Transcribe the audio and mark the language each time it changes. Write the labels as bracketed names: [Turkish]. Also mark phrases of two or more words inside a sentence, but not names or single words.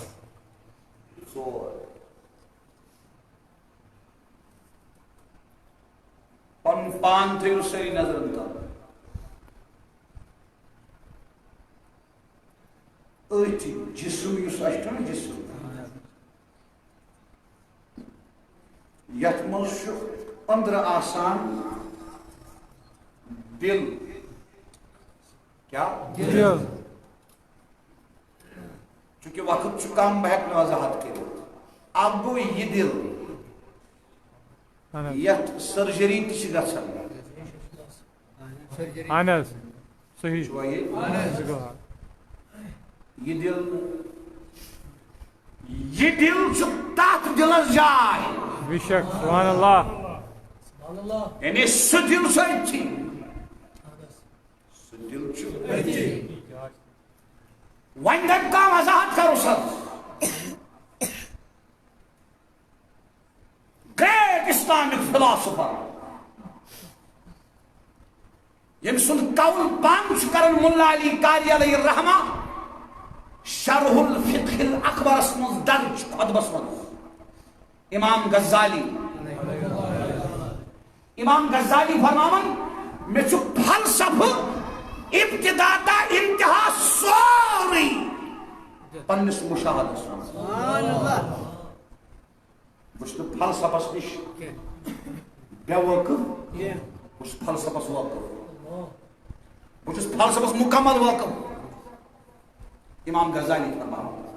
[Kashmiri] پنُن پان تھٲیِو سٲری نظرن تل أتھۍ جسم یُس اَسہِ چھُنہ جسم یتھ منٛز چھُ أنٛدرٕ آسان دل کیا چونکہ وقت چھُ کم بہٕ ہٮ۪کہٕ نہٕ وضاحت کٔرِتھ اکھ گوٚو یہِ دل یتھ سرجری تہِ چھِ گژھان اہن حظ صحیح چھُوا ییٚتہِ یہ دل چھُ تتھ دلس جاے بے شک [Arabic] سبحان اللہ [Kashmiri] یعنی سُہ دل چھُ أتھی سُہ دل چھُ وۄنۍ گٔے کانٛہہ وضاحت کرو سر [English] great Islamic philosopher [Kashmiri] ییٚمہِ سُنٛد قول بنٛد چھُ کران ملا علی قاری [Arabic] علیہ الرحمہ [Kashmiri] شرح الفقہ الاکبرس منٛز درج خطبس منٛز امام غزالی فرماون مےٚ چھُ فلسفہٕ ابتدا تا انتہا سورُے پننس مشاہدس منٛز بہٕ چھُس نہٕ فلسفس نِش بے وٲقف بہٕ چھُس فلسفس وٲقف بہٕ چھُس فلسفس مکمل وٲقف امام غزالی فرماون